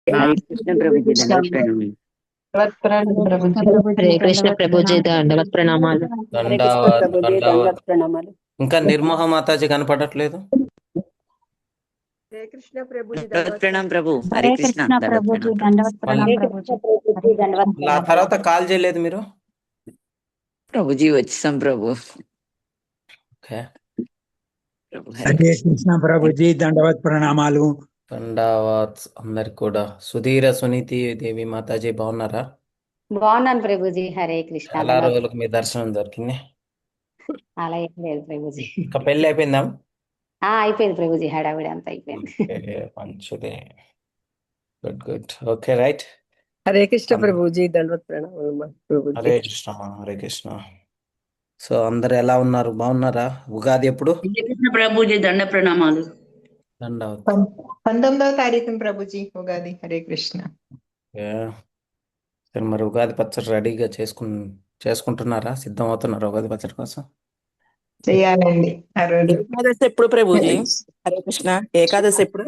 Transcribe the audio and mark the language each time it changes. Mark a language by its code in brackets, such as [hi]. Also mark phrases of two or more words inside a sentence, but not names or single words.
[hi] हरे कृष्ण प्रभु जी दंडवत प्रणाम। [te] ప్రభుజీ హరే కృష్ణ దండవత్ ప్రభుజీ ప్రణామాలు దండవత్ ప్రణామాలు. [hi] हरे कृष्ण [te] దండావత్ [hi] प्रभु जी [te] దండావత్. దండవత్ ప్రణామాలు। ఇంకా నిర్మోహ మాతాజీ కనపడట్లేదు. [hi] हरे कृष्ण प्रभु जी दंडवत दंडवत प्रणाम प्रणाम। प्रभु। हरे [te] హరే [hi] कृष्ण [te] కృష్ణ [hi] दंडवत [te] ప్రభుజీ [hi] प्रणाम प्रभु। [te] దండవత్ మళ్ళీ ప్రణాం [hi] हरे [te] ప్రభుజీ. [hi] कृष्ण प्रभु [te] హరే [hi] जी [te] కృష్ణ [hi] दंडवत ఆ प्रणाम प्रभु। [te] తర్వాత కాల్ చేయలేదు మీరు. ప్రభు జీ వచ్చాం ప్రభు। ఓకే. [hi] प्रभु हरे हरे कृष्ण। [te] కృష్ణ ప్రభు జీ దండవత్ ప్రణామాలు। దండావత్ అందరికి కూడా. సుధీర సునీతి దేవి మాతాజీ బాగున్నారా? బాగున్నాను ప్రభుజీ. హరే కృష్ణ చాలా దండవత్. రోజులకు మీ దర్శనం దొరికింది. అలా ఏం లేదు ప్రభుజీ. ఇంకా పెళ్ళి అయిపోయిందా? అయిపోయింది ప్రభుజీ, హడావిడి అంతా అయిపోయింది. [en] okay, మంచిది. good good. okay right. [hi] हरे कृष्ण प्रभु जी दंडवत प्रणाम प्रभु जी। [te] హరే కృష్ణ హరే కృష్ణ. సో అందరు ఎలా ఉన్నారు? బాగున్నారా? ఉగాది ఎప్పుడు? హరే కృష్ణ ప్రభు జీ దండ ప్రణామాలు। దండావత్. 19వ తారీఖున ప్రభుజీ ఉగాది. హరే కృష్ణ. ఓకే. సరే, మరి ఉగాది పచ్చడి రెడీగా చేసుకుంటున్నారా? సిద్ధం అవుతున్నారా ఉగాది పచ్చడి కోసం? చేయాలండి ఆ రోజు. ఏకాదశి ఎప్పుడు ప్రభుజీ? హరే కృష్ణ. ఏకాదశి ఎప్పుడు?